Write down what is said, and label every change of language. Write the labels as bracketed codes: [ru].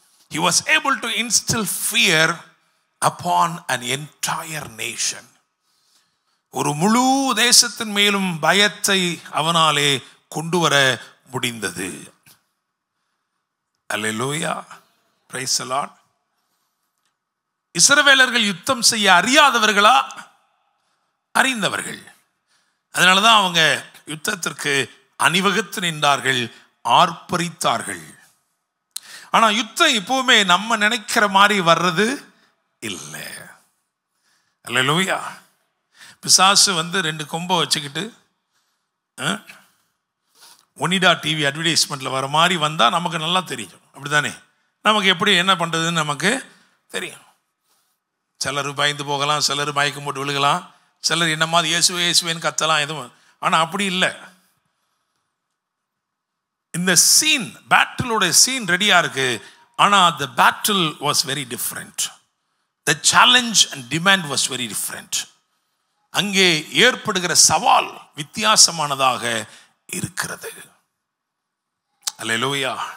[en] He was able to instill fear upon an entire nation. [ta] ஒரு முழு தேசத்தின் மேலும் பயத்தை அவனாலே கொண்டு வர முடிந்தது. அல்லேலூயா. [en] Praise the Lord. [ta] இஸ்ரவேலர்கள் யுத்தம் செய்ய அறியாதவர்களா? அறிந்தவர்கள். அதனால தான் அவங்க யுத்தத்திற்கு அணிவகுத்து நின்றார்கள், ஆர்ப்பரித்தார்கள். ஆனால் யுத்தம் எப்பவுமே நம்ம நினைக்கிற மாதிரி வர்றது இல்லை. அல்லேலூயா. பிசாசு வந்து 2 கொம்பை வச்சுக்கிட்டு ஒனிடா டிவி அட்வர்டைஸ்மெண்ட்டில் வர மாதிரி வந்தால் நமக்கு நல்லா தெரியும். அப்படிதானே? நமக்கு எப்படி என்ன பண்ணுறதுன்னு நமக்கு தெரியும். சிலர் பயந்து போகலாம், சிலர் மயக்கம் போட்டு விழுகலாம், சிலர் என்ன மாதிரி இயேசுவேன்னு கத்தலாம், எதுவும். ஆனால் அப்படி இல்லை. இந்த சீன், பேட்டிலோட சீன் ரெடியாக இருக்கு. [en] ஆனால் the battle was very different. The challenge and demand was very different. [ta] அங்கே ஏற்படுகிற சவால் வித்தியாசமானதாக இருக்கிறது. அல்லேலூயா.